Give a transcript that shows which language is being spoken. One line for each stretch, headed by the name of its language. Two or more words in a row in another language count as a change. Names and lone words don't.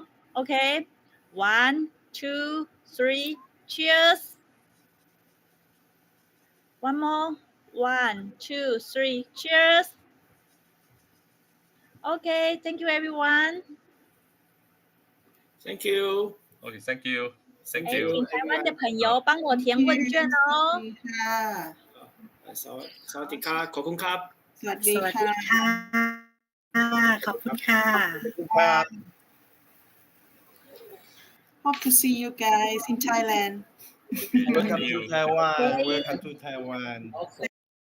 English: Okay, 1, 2, 3, cheers. One more, 1, 2, 3, cheers. Okay, thank you everyone. Thank you. Okay, thank you. Thank 哎， you.
Chinese: 请台湾的
English: everyone.
Chinese: 朋友帮我填问卷哦。
Thai: ค่ะ สวัสดีค่ะ ขอบคุณครับ. สวัส ส ดี วัส ค่ะ ดีค่ะขอบคุณค่ะ
English: Hope to see you guys in Thailand. Welcome See to you. Taiwan. Welcome to Taiwan. Okay.